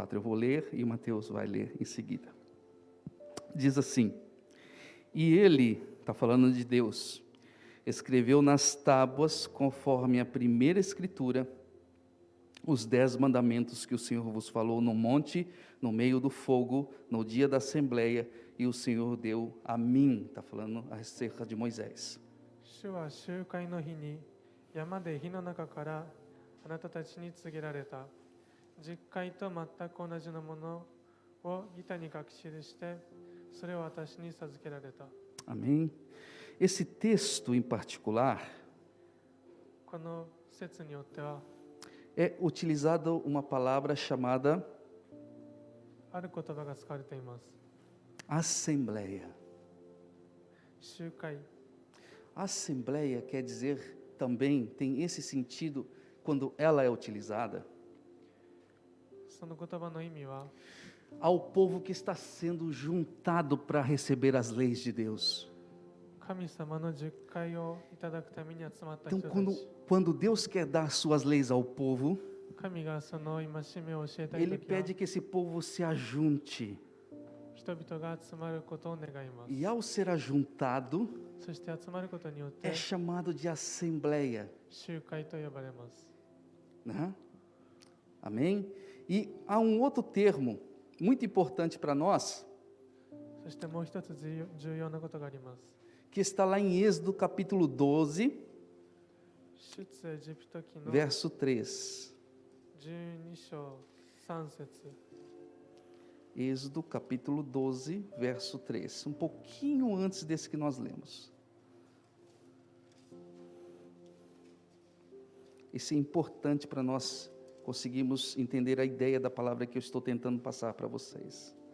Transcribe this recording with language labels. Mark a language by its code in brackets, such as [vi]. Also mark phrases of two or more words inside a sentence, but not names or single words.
[pt] Eu vou ler e o Mateus vai ler em seguida. Diz assim: E ele, está falando de Deus, escreveu nas tábuas, conforme a primeira escritura, os 10 mandamentos que o Senhor vos falou no monte, no meio do fogo, no dia da assembleia, e o Senhor deu a mim. Está falando acerca de Moisés. [ja] 主は集会の日に山で火の中からあなたたちに告げられた実会と全く同じのものを板に書き記してそれを私に授けられた。 [pt] Amém? Esse texto em particular [ja] この説によっては [pt] é utilizada uma palavra chamada [ja] ある言葉が使われています。 [pt] assembleia. [ja] 集会。 [pt] Assembleia quer dizer também, tem esse sentido quando ela é utilizada [ja] その言葉の意味は [pt] ao povo que está sendo juntado para receber as leis de Deus. [ja] 神様の十戒をいただくために集まった人 [pt] Então, [ja] たち。 [pt] quando Deus quer dar suas leis ao povo, [ja] 神がその戒めを教えたい [pt] Ele [ja] ときは [pt] pede que esse povo se ajunte. [ja] 人々が集まることを願います。 [pt] E ao ser ajuntado, [ja] そして集まることによって [pt] é chamado de assembleia. [ja] 集会と呼ばれます。 [pt] Né? Amém? E há um outro termo muito importante para nós, [ja] そしてもう一つ重要なことがあります。 [pt] que está lá em Êxodo capítulo 12, [ja] 出エジプト記の [pt] verso 3. [ja] 12章3節 [pt] Êxodo capítulo 12, verso 3. Um pouquinho antes desse que nós lemos. Isso é importante para nós conseguirmos entender a ideia da palavra que eu estou tentando passar para vocês.